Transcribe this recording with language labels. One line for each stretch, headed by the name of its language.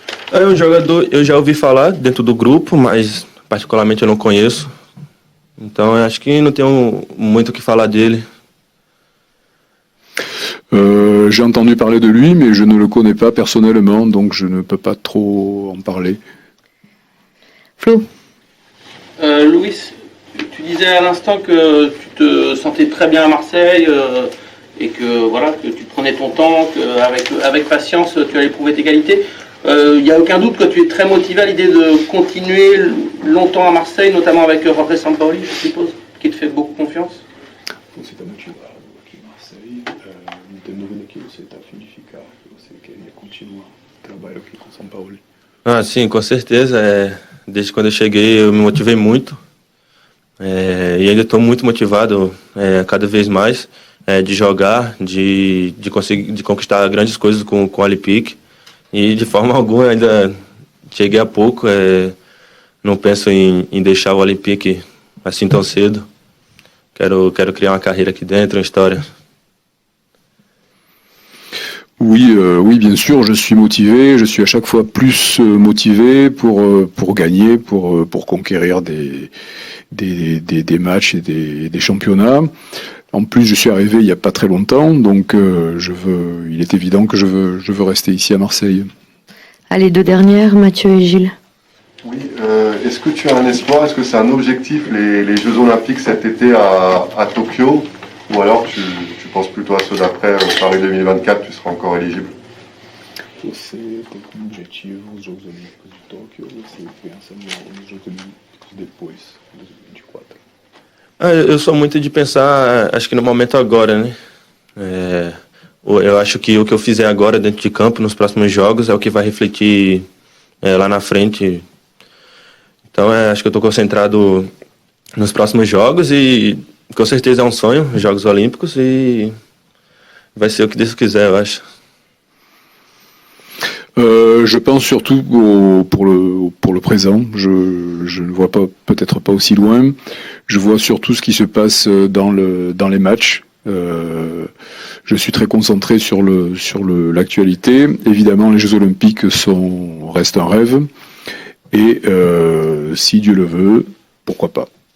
Portuguese: É um jogador, eu já ouvi falar dentro do grupo, mas particularmente eu não conheço. Então eu acho que não tenho muito o que falar dele.
French: J'ai entendu parler de lui, mais je ne le connais pas personnellement, donc je ne peux pas trop en parler. Flo. Louis, tu disais à l'instant que tu te sentais très bien à Marseille et que voilà, que tu prenais ton temps, qu'avec patience tu allais prouver tes qualités. Il n'y a aucun doute que tu es très motivé à l'idée de continuer longtemps à Marseille, notamment avec Jorge Sampaoli, je suppose, qui te fait beaucoup confiance.
Portuguese: Você está motivado aqui em Marseille, não tem dúvida que você está a fim de ficar, que você queria continuar o trabalho aqui com São Paulo. Ah, sim, com certeza. Desde quando eu cheguei, eu me motivei muito. E ainda estou muito motivado cada vez mais de jogar, de conquistar grandes coisas com o Olympique. E de forma alguma ainda cheguei há pouco. Não penso em deixar o Olympique assim tão cedo. Quero criar uma carreira aqui dentro, uma história.
French: Oui, bien sûr, je suis motivé. Je suis à chaque fois plus motivé pour gagner, pour conquérir des matchs et des championnats. En plus, je suis arrivé il n'y a pas très longtemps, donc il est évident que je veux rester ici à Marseille. Allez, 2 dernières, Mathieu et Gilles. Oui, est-ce que tu as un espoir, est-ce que c'est un objectif, les Jeux Olympiques cet été à Tokyo, ou alors tu penses plutôt à ceux d'après, Paris 2024, tu seras encore éligible?
Portuguese: Você tem como objetivo os Jogos Olímpicos de Tóquio ou você pensa nos Jogos Olímpicos depois, de 2024? Eu sou muito de pensar, acho que no momento agora, né? Eu acho que o que eu fizer agora dentro de campo, nos próximos jogos, é o que vai refletir lá na frente. Então, acho que eu estou concentrado nos próximos jogos e com certeza é um sonho, os Jogos Olímpicos, e vai ser o que Deus quiser, eu acho.
French: Je pense surtout pour le présent. Je ne vois peut-être pas aussi loin. Je vois surtout ce qui se passe dans les matchs. Je suis très concentré sur l'actualité. Évidemment, les Jeux Olympiques restent un rêve. Et si Dieu le veut, pourquoi pas.